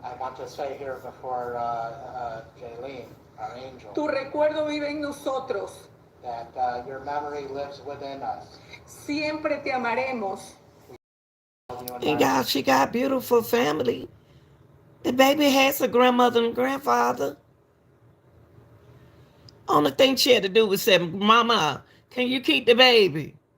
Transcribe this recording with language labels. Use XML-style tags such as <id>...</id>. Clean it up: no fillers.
<en>I want to say here before Jaylene, our angel,</en> <es>Tu recuerdo vive en nosotros.</es> <en>that your memory lives within us.</en> <es>Siempre te amaremos.</es> <en>And y'all, she got beautiful family. The baby has a grandmother and grandfather. Only thing she had to do was say, "Mama, can you keep the baby?</en>